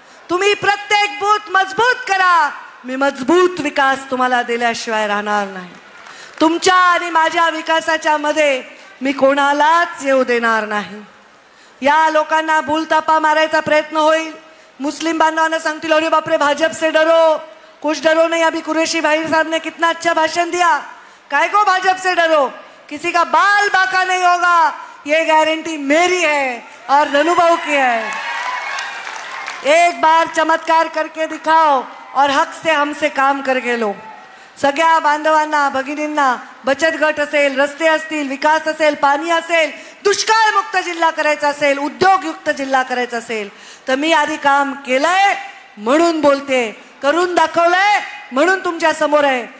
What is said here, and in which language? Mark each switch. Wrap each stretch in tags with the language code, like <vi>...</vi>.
<mr>तुम्ही प्रत्येक बूथ मजबूत करा. मी मजबूत विकास तुम्हाला दिल्याशिवाय राहणार नाही. तुमच्या आणि माझ्या विकासाच्या मध्ये मी कोणालाच येऊ देणार नाही. या लोकांना भूलतापा मारायचा प्रयत्न होईल. मुस्लिम बांधवांना सांगतील अरे बापरे</mr> <hi>भाजप से डरो, कुछ डरो नहीं. अभी कुरैशी भाई साहब ने कितना अच्छा भाषण दिया. काय को भाजप से डरो? किसी का बाल बाका नहीं होगा, ये गारंटी मेरी है और धनुभाऊ की है. एक बार चमत्कार करके दिखाओ और हक से हमसे काम करके लो.</hi> <mr>सगळ्या बांधवांना, भगिनींना बचत गट असेल, रस्ते असतील, विकास असेल, पाणी असेल, दुष्काळ मुक्त जिल्हा करायचा असेल, उद्योगयुक्त जिल्हा करायचा असेल तर मी आधी काम केलंय म्हणून बोलते, करून दाखवलंय म्हणून तुमच्या समोर आहे.</mr>